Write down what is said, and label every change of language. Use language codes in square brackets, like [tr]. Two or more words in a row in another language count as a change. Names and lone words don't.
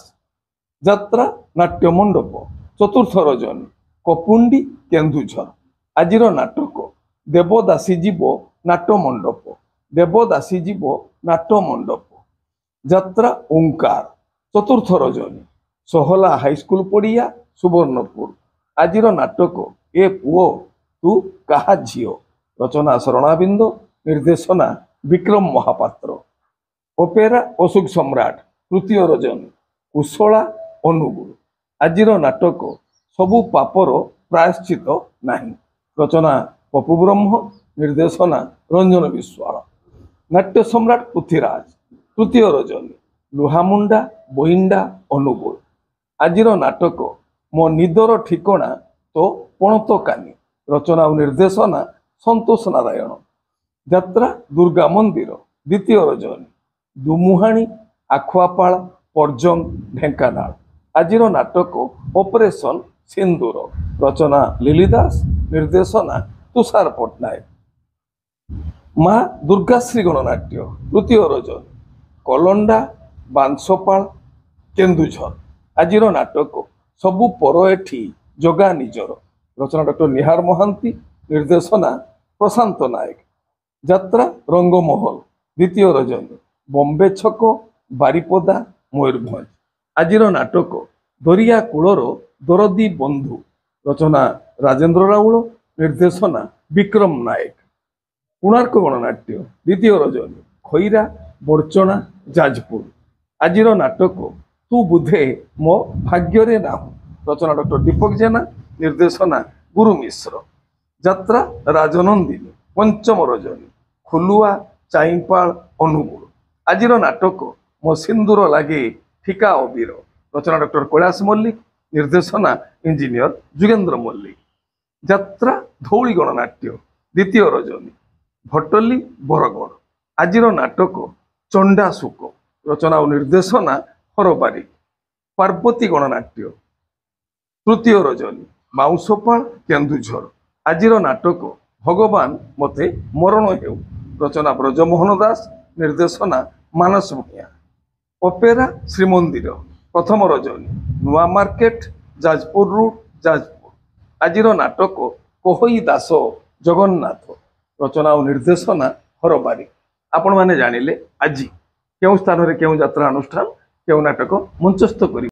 [or] ଯାତ୍ରା ନାଟ୍ୟ ମଣ୍ଡପ ଚତୁର୍ଥ ରଜନୀ କପୁଣ୍ଡି କେନ୍ଦୁଝର। ଆଜିର ନାଟକ ଦେବଦାସୀ ଜୀବ ନାଟ୍ୟ ମଣ୍ଡପ। ଦେବଦାସୀ ଜୀବ ନାଟ୍ୟ ମଣ୍ଡପ। ଯାତ୍ରା ଓଁକାର ଚତୁର୍ଥ ରଜନୀ ସୋହଲା ହାଇସ୍କୁଲ ପଡ଼ିଆ ସୁବର୍ଣ୍ଣପୁର। ଆଜିର ନାଟକ ଏ ପୁଅ ତୁ କାହା ଝିଅ। ରଚନା ଶରଣାବିନ୍ଦ, ନିର୍ଦ୍ଦେଶନା ବିକ୍ରମ ମହାପାତ୍ର। ଅପେରା ଅଶୋକ ସମ୍ରାଟ ତୃତୀୟ ରଜନୀ କୁଶଳା ଅନୁଗୋଳ। ଆଜିର ନାଟକ ସବୁ ପାପର ପ୍ରାୟଶ୍ଚିତ୍ତ ନାହିଁ। ରଚନା ପପୁ ବ୍ରହ୍ମ, ନିର୍ଦ୍ଦେଶନା ରଞ୍ଜନ ବିଶ୍ୱାଳ। ନାଟ୍ୟ ସମ୍ରାଟ ପୃଥ୍ୱୀରାଜ ତୃତୀୟ ରଜନୀ ଲୁହାମୁଣ୍ଡା ବୋଇଣ୍ଡା ଅନୁଗୋଳ। ଆଜିର ନାଟକ ମୋ ନିଦର ଠିକଣା ତୋ ପଣତକାନି। ରଚନା ଓ ନିର୍ଦ୍ଦେଶନା ସନ୍ତୋଷ ନାରାୟଣ। ଯାତ୍ରା ଦୁର୍ଗା ମନ୍ଦିର ଦ୍ୱିତୀୟ ରଜନୀ ଦୁମୁହାଣୀ ଆଖୁଆପାଳ ପରଜଙ୍ଗ ଢେଙ୍କାନାଳ। ଆଜିର ନାଟକ ଅପରେସନ ସିନ୍ଦୂର। ରଚନା ଲିଲିଦାସ, ନିର୍ଦ୍ଦେଶନା ତୁଷାର ପଟ୍ଟନାୟକ। ମା' ଦୁର୍ଗାଶ୍ରୀ ଗଣନାଟ୍ୟ ତୃତୀୟ ରଜନୀ କଳଣ୍ଡା ବାଉଁଶପାଳ କେନ୍ଦୁଝର। ଆଜିର ନାଟକ ସବୁ ପର ଏଠି ଜଗା ନିଜର। ରଚନା ଡକ୍ଟର ନିହାର ମହାନ୍ତି, ନିର୍ଦ୍ଦେଶନା ପ୍ରଶାନ୍ତ ନାୟକ। ଯାତ୍ରା ରଙ୍ଗମହଲ ଦ୍ୱିତୀୟ ରଜନୀ ବମ୍ବେ ଛକ ବାରିପଦା ମୟୂରଭଞ୍ଜ ଆଜିର ନାଟକ ଦରିଆ କୂଳର ଦରଦୀ ବନ୍ଧୁ ରଚନା ରାଜେନ୍ଦ୍ର ରାଉଳ ନିର୍ଦ୍ଦେଶନା ବିକ୍ରମ ନାୟକ କୋଣାର୍କ ଗଣନାଟ୍ୟ ଦ୍ୱିତୀୟ ରଜନୀ ଖଇରା ବଡ଼ଚଣା ଯାଜପୁର ଆଜିର ନାଟକ ତୁ ବୁଝେ ମୋ ଭାଗ୍ୟ ନାହୁଁ ରଚନା ଡକ୍ଟର ଦୀପକ ଜେନା ନିର୍ଦ୍ଦେଶନା ଗୁରୁ ମିଶ୍ର ଯାତ୍ରା ରାଜନନ୍ଦିନୀ ପଞ୍ଚମ ରଜନୀ ଖୁଲୁଆ ଚାଇପାଳ ଅନୁଗୋଳ ଆଜିର ନାଟକ ମୋ ସିନ୍ଦୂର ଲାଗେ ଠିକା ଅବିର ରଚନା ଡକ୍ଟର କୈଳାସ ମଲ୍ଲିକ ନିର୍ଦ୍ଦେଶନା ଇଞ୍ଜିନିୟର ଯୁଗେନ୍ଦ୍ର ମଲ୍ଲିକ ଯାତ୍ରା ଧଉଳି ଗଣନାଟ୍ୟ ଦ୍ୱିତୀୟ ରଜନୀ ଭଟ୍ଟଲି ବରଗଡ଼ ଆଜିର ନାଟକ ଚଣ୍ଡା ସୁକ ରଚନା ଓ ନିର୍ଦ୍ଦେଶନା ହରବାରୀ ପାର୍ବତୀ ଗଣନାଟ୍ୟ ତୃତୀୟ ରଜନୀ ବାଉଁଶପାଳ କେନ୍ଦୁଝର ଆଜିର ନାଟକ ଭଗବାନ ମତେ ମରଣ ହେଉ ରଚନା ବ୍ରଜମୋହନ ଦାସ ନିର୍ଦ୍ଦେଶନା ମାନସ ଭୂୟାଁ ଅପେରା ଶ୍ରୀମନ୍ଦିର ପ୍ରଥମ ରଜନୀ ନୂଆ ମାର୍କେଟ ଯାଜପୁର ରୋଡ ଯାଜପୁର ଆଜିର ନାଟକ କହଇ ଦାସ ଜଗନ୍ନାଥ ରଚନା ଓ ନିର୍ଦ୍ଦେଶନା ହରବାରୀ ଆପଣ ମାନେ ଜାଣିଲେ ଆଜି କେଉଁ ସ୍ଥାନ ରେ କେଉଁ ଯାତ୍ରା ଅନୁଷ୍ଠାନ କେଉଁ ନାଟକ ମଞ୍ଚସ୍ଥ କରି